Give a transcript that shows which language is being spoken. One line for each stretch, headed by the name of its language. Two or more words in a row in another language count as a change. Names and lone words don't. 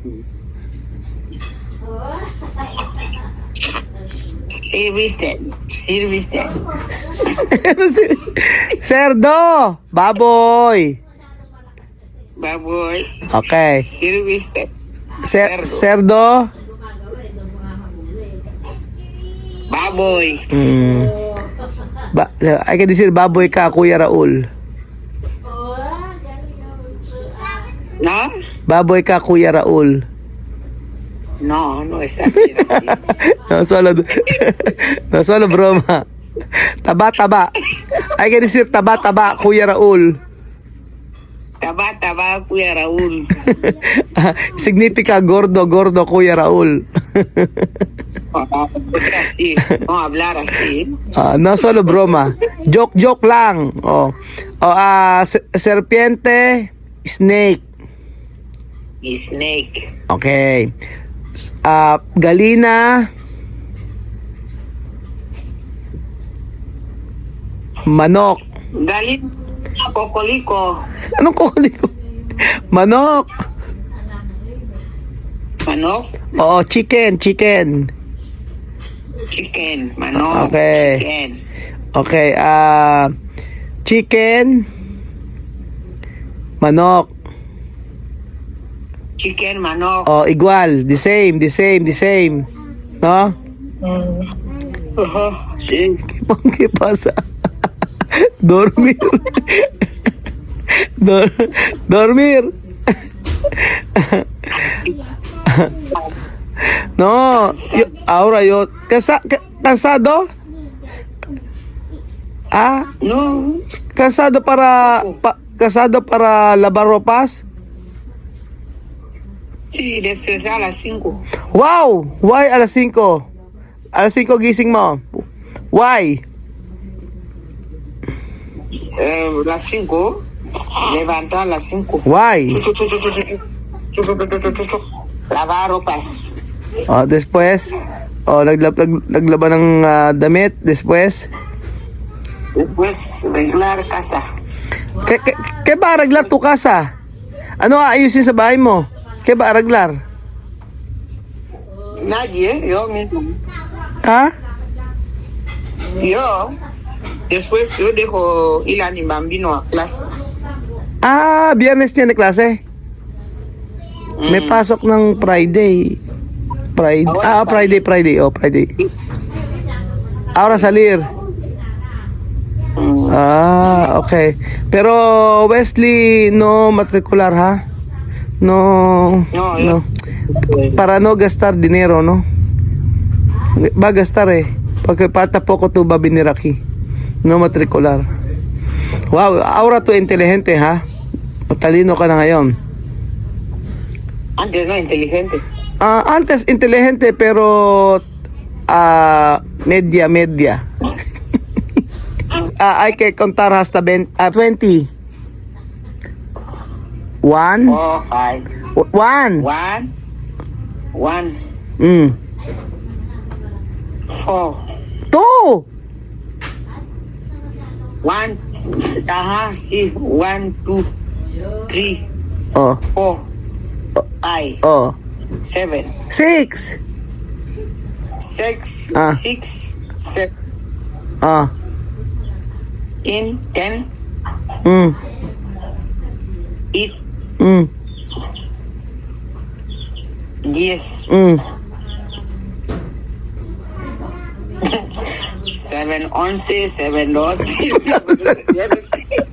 English: Service.
Spanish: cerdo, baboy.
Filipino: Baboy.
English: Okay. Service.
Spanish: Cerdo,
Filipino: Baboy.
Spanish: hay que decir
Filipino: baboy ka,
Spanish: Kuya Raul. ¿No?
Filipino: Baboy ka, Kuya Raul.
Spanish: No está bien así. No solo broma. Taba. Hay que decir taba, Kuya Raul. Taba, Kuya Raúl. Significa gordo, Kuya Raul. Así, no hablar así. No solo broma.
Filipino: Joke lang. Serpiente, snake.
English: Snake.
Filipino: Okay. Galina, manok.
Spanish: Galina, kokoliko.
Filipino: Anong kokoliko? Manok. Manok. Oo, chicken.
English: Chicken. Manok. Okay. Chicken. Okay, chicken, manok. Chicken, manok.
Spanish: Oh, igual,
English: the same.
Spanish: No? Sí. ¿Qué pasa? Dormir. Dormir. No, ahora yo cansado. No. Cansado para lavar ropas. Sí, despertar a las 5.
Filipino: Wow! Why alas 5? Alas 5 gising mo.
English: Why?
Spanish: Las 5. Levantar a las 5.
English: Why?
Spanish: Lavar ropas. Oh, después,
Filipino: naglaba ng damit.
Spanish: Después, Después, arreglar casa. ¿Qué ba arreglar tu casa?
Filipino: Ano aayusin sa bahay mo?
Spanish: ¿Qué ba arreglar? Nadie, yo mismo. Ha? Yo. Después yo dejo ir a mi bambino a clase.
Filipino: Biyernes niya na klase? May pasok ng Friday.
English: Friday. Oh, Friday.
Spanish: Ahora salir.
English: Okay.
Spanish: Pero Wesley, no matricular, ha? No. Para no gastar dinero, no? Va a gastar porque falta poco tu va a venir aquí. No matricular. Wow, ahora tú inteligente, ha?
Filipino: Matalino ka na ngayon.
Spanish: Antes no inteligente. Antes inteligente pero media. Hay que contar hasta 20. 1 4, 5. 1 1. 4. 2 1. Sí. 1, 2, 3, Oh 4, 5, Oh 7, 6 6, 7, 10, 8, 10, 7, 11, 7, 12.